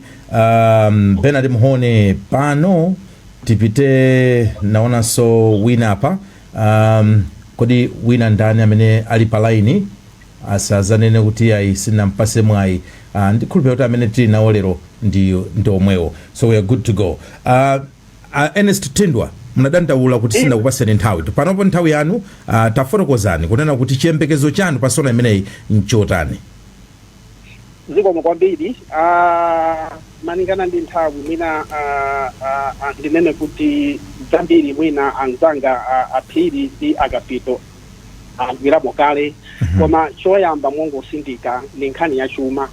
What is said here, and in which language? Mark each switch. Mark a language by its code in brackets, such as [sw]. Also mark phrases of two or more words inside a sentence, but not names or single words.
[ny] Bernard Muhone pano tipite naonanso wina apa. Kodi wina ndani amene ali pa line asazanene kuti ayi sinampase mwayi. Ndikhulupirira kuti amene tili nawo lero ndi omwewo, [en] so we are good to go. [ny] Ernest Tindwa, munadandaula kuti sindakupaseni nthawi panopo nthawi yanu. Tafotokozani kunena kuti chiyembekezo chanu pa sona imeneyi nchotani. Zikomo kwambiri. Maningana ndi nthawi mwina ndinene kuti zambiri mwina anzanga aphiri ndi akapito agwiramo kale, koma choyamba mongosindika ni nkhani ya chuma.